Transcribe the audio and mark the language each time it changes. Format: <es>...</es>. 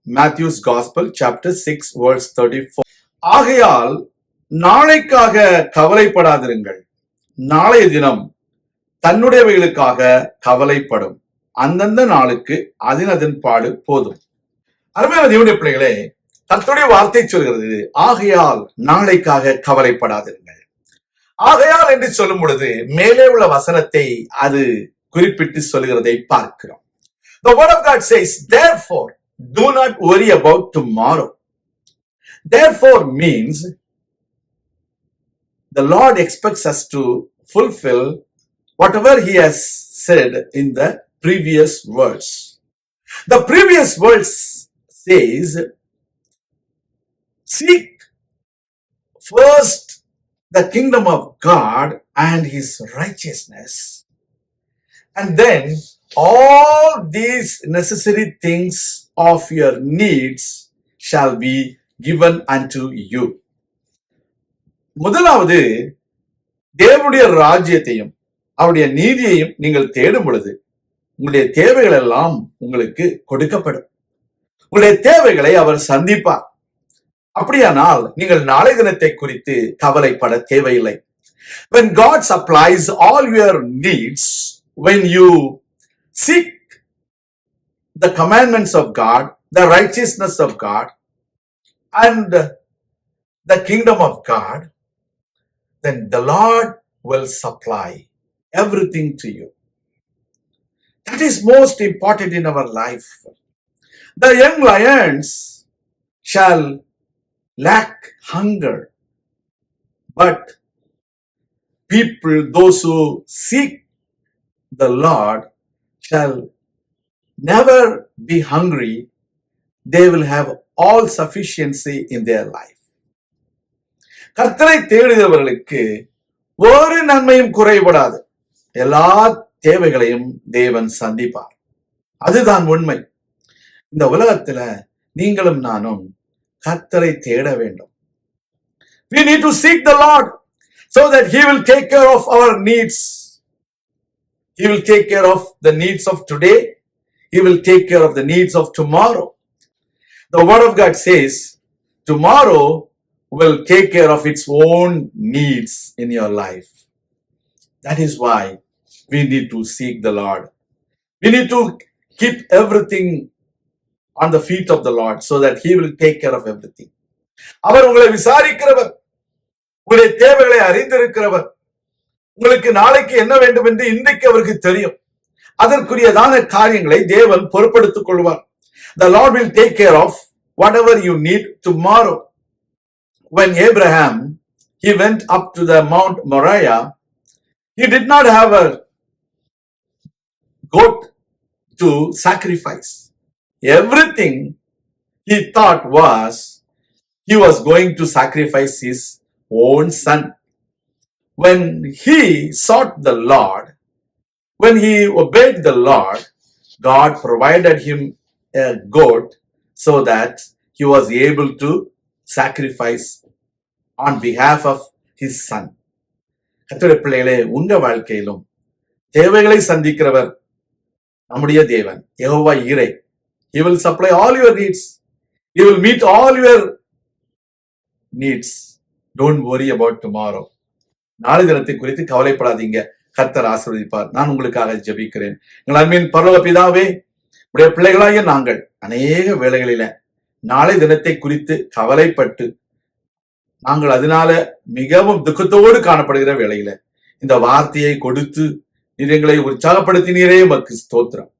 <en>Matthew's Gospel chapter 6 verse 34.</en> <ta>ஆகையால் நாளைக்காக கவலைப்படாதிருங்கள், நாளைய தினம் தன்னுடையவைகளுக்காக கவலைப்படும், அந்தந்த நாளுக்கு அதன் பாடு போதும். அருமையான தேவனுடைய பிள்ளைகளே, கர்த்தருடைய வார்த்தை சொல்கிறது, ஆகையால் நாளைக்காக கவலைப்படாதிருங்கள். ஆகையால் என்று சொல்லும் பொழுது மேலே உள்ள வசனத்தை அது குறிப்பிட்டு சொல்கிறதை பார்க்கிறோம்.</ta> <en>The word of God says, therefore do not worry about tomorrow. Therefore means the Lord expects us to fulfill whatever he has said in the previous verse. The previous verse says, seek first the kingdom of God and his righteousness, and then all these necessary things of your needs shall be given unto you.</en> <ta>முதலாவது, தேவனுடைய ராஜ்யத்தையும் அவருடைய நீதியையும் நீங்கள் தேடும் பொழுது உங்களுடைய தேவைகள் எல்லாம் உங்களுக்கு கொடுக்கப்படும். உங்களுடைய தேவைகளை அவர் சந்திப்பார். அப்படியானால் நீங்கள் நாளை தினத்தை குறித்து கவலைப்பட தேவையில்லை.</ta> <en>When God supplies all your needs, when you seek the commandments of God, the righteousness of God, and the kingdom of God, then the Lord will supply everything to you. That is most important in our life. The young lions shall lack hunger, but people, those who seek the Lord, shall never be hungry. They will have all sufficiency in their life.</en> <ta>கர்த்தரை தேடுகிறவர்களுக்கு ஒரு நன்மையும் குறைபடாது. எல்லா தேவைகளையும் தேவன் சந்திப்பார். அதுதான் உண்மை. இந்த உலகத்துல நீங்களும் நானும் கர்த்தரை தேட வேண்டும்.</ta> <en>We need to seek the Lord so that he will take care of our needs. He will take care of the needs of today. He will take care of the needs of tomorrow. The word of God says, tomorrow will take care of its own needs in your life. That is why we need to seek the Lord. We need to keep everything on the feet of the Lord so that he will take care of everything.</en> <ta>அவர் உங்களை விசாரிக்கிறவர், உங்களுடைய தேவைகளை அறிந்திருக்கிறவர். உங்களுக்கு நாளைக்கு என்ன வேண்டும் என்று இன்றைக்கு அவருக்கு தெரியும். அதற்குரியதான காரியங்களை தேவன் பொறுப்படுத்திக் கொள்வார்.</ta> <en>The Lord will take care of whatever you need tomorrow. When Abraham, he went up to the Mount Moriah, he did not have a goat to sacrifice. Everything he thought was he was going to sacrifice his own son. When he sought the Lord, when he obeyed the Lord, God provided him a goat so that he was able to sacrifice on behalf of his son.</en> <ta>கர்த்தருடைய பிள்ளைகளே, உங்க வாழ்க்கையிலும் தேவைகளை சந்திக்கிறவர் நம்முடைய தேவன் யெகோவா ஈரே.</ta> <en>He will supply all your needs. He will meet all your needs. Don't worry about tomorrow.</en> <ta>நாளை தினத்தை குறித்து கவலைப்படாதீங்க. கர்த்தர் ஆசீர்வதிப்பார். நான் உங்களுக்காக ஜெபிக்கிறேன். எங்கள் அன்பின் பரலோக பிதாவே, உடைய பிள்ளைகளாகிய நாங்கள் அநேக வேளைகளில நாளை தினத்தை குறித்து கவலைப்பட்டு நாங்கள் அதனால மிகவும் துக்கத்தோடு காணப்படுகிற வேளையில இந்த வார்த்தையை கொடுத்து நீர் எங்களை உற்சாகப்படுத்தினீரே, உமக்கு ஸ்தோத்திரம்.</ta>